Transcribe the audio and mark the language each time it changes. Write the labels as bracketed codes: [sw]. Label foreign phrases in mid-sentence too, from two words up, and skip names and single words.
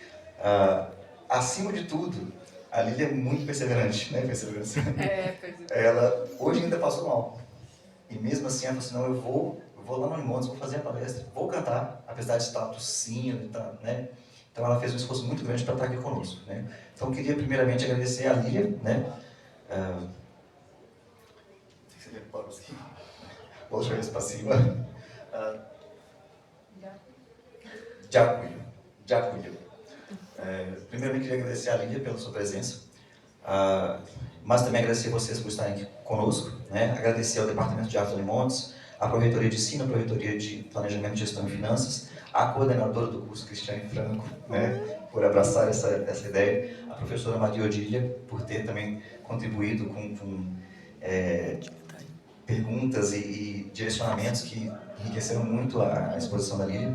[pt] Acima de tudo, a Lília é muito perseverante, né? Perseverança. Ela hoje ainda passou mal. E mesmo assim, ela falou assim, não, eu vou lá no Unimontes, vou fazer a palestra, vou cantar, apesar de estar tossindo, né? Então ela fez um esforço muito grande para estar aqui conosco, né? Então eu queria primeiramente agradecer a Lília, né? [ru] Большое спасибо. [uk] Дякую. [pt] Primeiramente queria agradecer a Lília pela sua presença, mas também agradecer a vocês por estarem aqui conosco, né? Agradecer ao Departamento de Arte do Unimontes, à Projetoria de Ensino, à Projetoria de Planejamento, Gestão e Finanças, à coordenadora do curso, Cristiane Franco, né, por abraçar essa ideia, a professora Maria Odília, por ter também contribuído com perguntas e direcionamentos que enriqueceram muito a exposição da Lília.